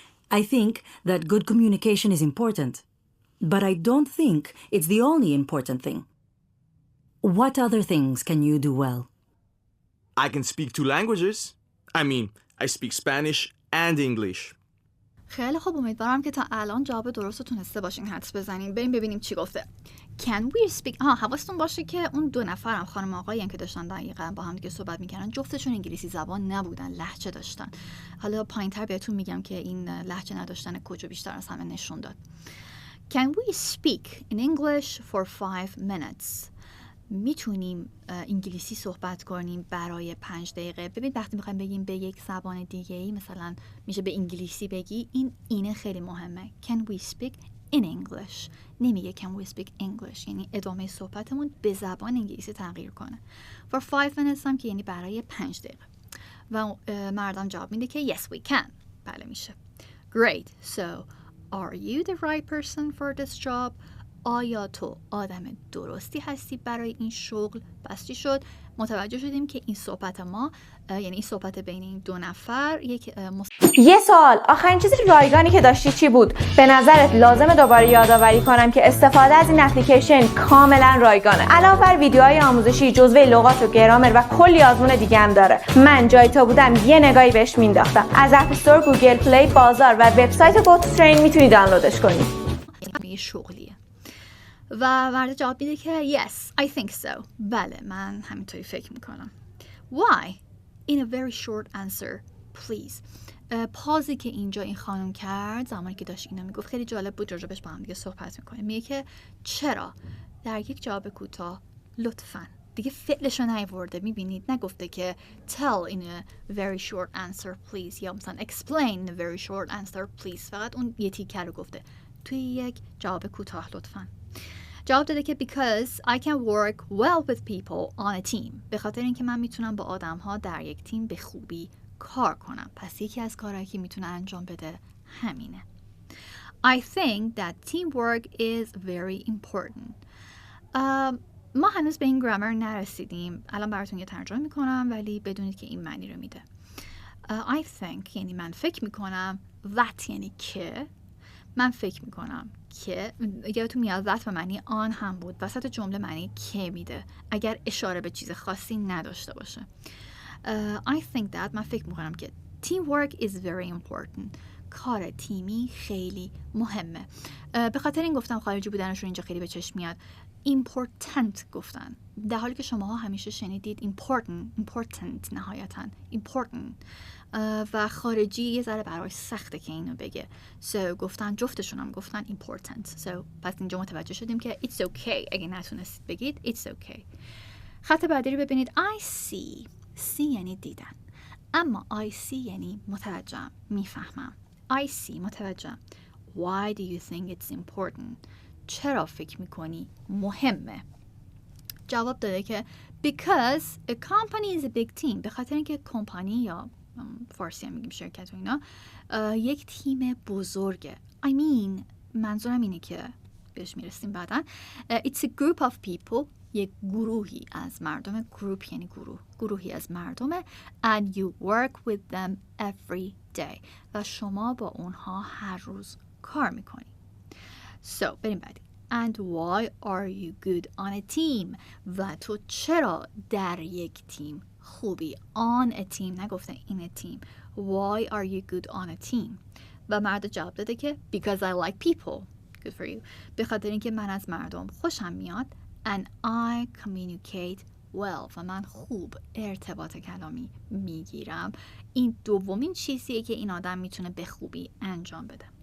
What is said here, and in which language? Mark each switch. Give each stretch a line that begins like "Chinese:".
English: I think that good communication is important, but I don't think it's the only important thing. What other things can you do well? I can speak 2 languages. I mean, I speak Spanish and English.
Persian: خیلی خوب، امیدوارم که تا الان جواب درست رو تونسته باشین حدس بزنین. بریم ببینیم چی گفته.
English: Can we speak؟
Persian: حواستون باشه که اون 2 نفرم خانم آقایی که داشتن دقیقاً با هم دیگه صحبت میکردن جفتشون انگلیسی زبان نبودن، لهجه داشتن. حالا پایینتر بهتون میگم که این لهجه نداشتن کجا بیشتر از همه نشون داد.
English: Can we speak in English for 5 minutes؟
Persian: میتونیم انگلیسی صحبت کنیم برای 5 دقیقه. ببین وقتی میخوایم بگیم به یک زبان دیگه ای، مثلا میشه به انگلیسی بگی، اینه خیلی مهمه.
English: Can we speak in English؟
Persian: نمیگه
English: can we speak English،
Persian: یعنی ادامه صحبتمون به زبان انگلیسی تغییر کنه.
English: For 5 minutes
Persian: هم که یعنی برای 5 دقیقه. و مردم جواب میده که
English: yes we can.
Persian: بله میشه. Great.
English: So, are you the right person for this job?
Persian: آیا تو آدم درستی هستی برای این شغل؟ بستی شد. متوجه شدیم که این صحبت ما، یعنی این صحبت بین این دو نفر، یک یه سوال، آخرین چیز رایگانی که داشتی چی بود؟ به نظرت لازمه دوباره یادآوری کنم که استفاده از این اپلیکیشن کاملا رایگانه. علاوه بر ویدیوهای آموزشی، جزوه لغات و گرامر و کلی آزمون دیگه هم داره. من جای تو بودم یه نگاهی بهش مینداختم. از اپ استور، گوگل پلی، بازار و وبسایت گوترین میتونی دانلودش کنی. یه شغلیه. و مرد جواب میده که
English: yes, I think so.
Persian: بله، من همینطوری فکر میکنم.
English: Why? In a very short answer, please.
Persian: پازی که اینجا این خانم کرد زمانی که داشت اینو میگفت خیلی جالب بود، راجبش با هم دیگه صحبت میکنیم. میگه که چرا؟ در یک جواب کوتاه لطفاً. دیگه فعلشو نیاورده، میبینید نگفته که
English: tell in a very short answer please
Persian: یا مثلا
English: explain in a very short answer please.
Persian: فقط اون یه تیکه رو گفته. توی یک جواب کوتاه لطفاً. جواب داده که
English: because I can work well with people on a team.
Persian: به خاطر اینکه من میتونم با آدم ها در یک تیم به خوبی کار کنم. پس یکی از کارهایی که میتونه انجام بده همینه.
English: I think that teamwork is very important.
Persian: ما هنوز به این گرامر نرسیدیم. الان براتون یه ترجمه میکنم ولی بدونید که این معنی رو میده.
English: I think
Persian: یعنی من فکر میکنم، that یعنی که، من فکر میکنم که، یادتون میاد that و معنی آن هم بود، وسط جمله معنی که میده اگر اشاره به چیز خاصی نداشته باشه.
English: I think that
Persian: من فکر میکنم که
English: teamwork is very important.
Persian: کار تیمی خیلی مهمه. به خاطر این گفتم خارجی بودنشون اینجا خیلی به چشم میاد. important گفتن، در حالی که شماها همیشه شنیدید important نهایتاً important، و خارجی یه ذره برای سخته که اینو بگه. So گفتن، جفتشون هم گفتن important. So پس اینجا متوجه شدیم که
English: it's okay.
Persian: اگه نتونستید بگید
English: it's okay.
Persian: خط بعدی رو ببینید.
English: I see
Persian: یعنی دیدن، اما I see یعنی متوجهم، میفهمم.
English: I see
Persian: متوجهم.
English: Why do you think it's important?
Persian: چرا فکر میکنی مهمه؟ جواب داده که
English: because a company is a big team.
Persian: به خاطر اینکه کمپانی یا فارسی هم میگیم شرکت و اینا یک تیم بزرگه.
English: I mean
Persian: منظورم اینه که بهش میرسیم بعداً.
English: It's a group of people.
Persian: یک گروهی از مردم. group یعنی گروهی از مردمه.
English: And you work with them every day.
Persian: و شما با اونها هر روز کار میکنی. So بریم بعدی.
English: And why are you good on a team?
Persian: و تو چرا در یک تیم خوبی؟
English: On a team
Persian: نگفته
English: in a team. Why are you good on a team?
Persian: و مرد جواب داده که
English: because I like people. Good for you.
Persian: به خاطر اینکه من از مردم خوشم میاد.
English: And I communicate well.
Persian: و من خوب ارتباط کلامی میگیرم. این دومین چیزیه که این آدم میتونه به خوبی انجام بده.